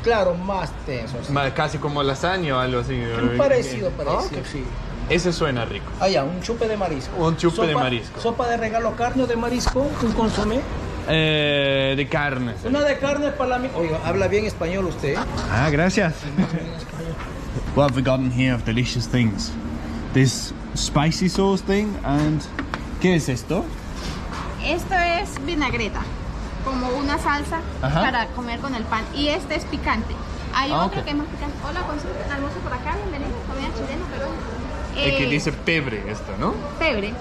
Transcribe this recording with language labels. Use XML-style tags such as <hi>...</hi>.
<es>Claro, más tenso. Sí. Casi como lasaña o algo así. Parecido, Ok. sí. Ese suena rico. Allá, un chupe de marisco. Un chupe de marisco. Sopa de regalo, carne o de marisco, un consomé. De carne. Una de carne para la... Oiga, habla bien español usted. Ah, gracias.</es> <en>What have we gotten here of delicious things? This spicy sauce thing and...</en> <es>¿Qué es esto? Esto es vinagreta, como una salsa Ajá. para comer con el pan. Y este es picante. Hay Ah, otro ok. que es más picante. Hola, consulte almuerzo por acá, bienvenido, comida chilena, pero... El que dice pebre esto, ¿no? Pebre.</es>